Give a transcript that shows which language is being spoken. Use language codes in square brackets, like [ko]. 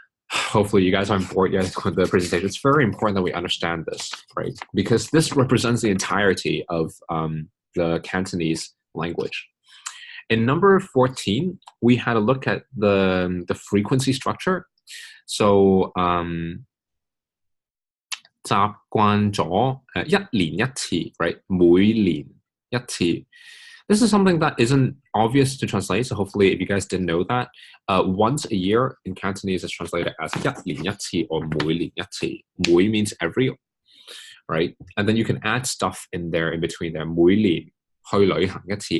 [en] Hopefully you guys aren't bored yet with the presentation. It's very important that we understand this, right? Because this represents the entirety of the Cantonese language. In number 14, we had a look at the frequency structure. So [yue] 習慣咗一年一次, [en] right? [yue] 每年一次. [en] This is something that isn't obvious to translate, so hopefully if you guys didn't know that, once a year in Cantonese is translated as [yue] 一年一次 [en] or [yue] 每年一次. [en] 每 means every, right? And then you can add stuff in there in between there. [yue] 每年去旅行一次.